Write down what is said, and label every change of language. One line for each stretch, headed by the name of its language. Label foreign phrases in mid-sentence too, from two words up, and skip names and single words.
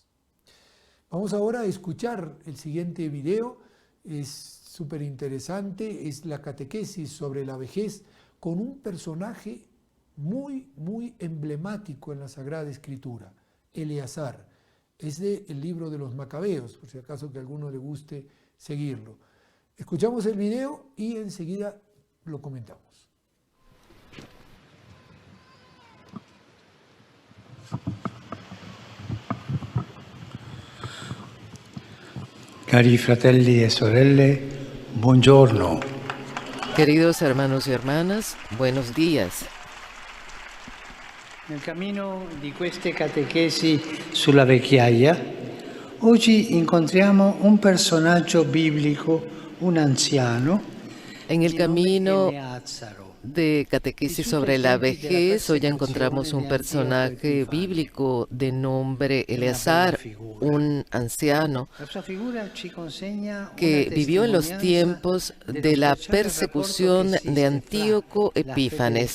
Spanish: Vamos ahora a escuchar el siguiente video, es súper interesante, es la catequesis sobre la vejez con un personaje muy emblemático en la Sagrada Escritura, Eleazar. Es del libro de los Macabeos, por si acaso que a alguno le guste seguirlo. Escuchamos el video y enseguida lo comentamos.
Italian: Cari fratelli e sorelle, buongiorno.
Spanish: Queridos hermanos y hermanas, buenos días.
Italian: Nel cammino di queste catechesi sulla vecchiaia, oggi incontriamo un personaggio biblico, un anciano,
Spanish: En el camino
Italian: Eleazaro.
Spanish: de catequesis sobre la vejez. Hoy encontramos un personaje bíblico de nombre Eleazar, un anciano que vivió en los tiempos de la persecución de Antíoco Epífanes.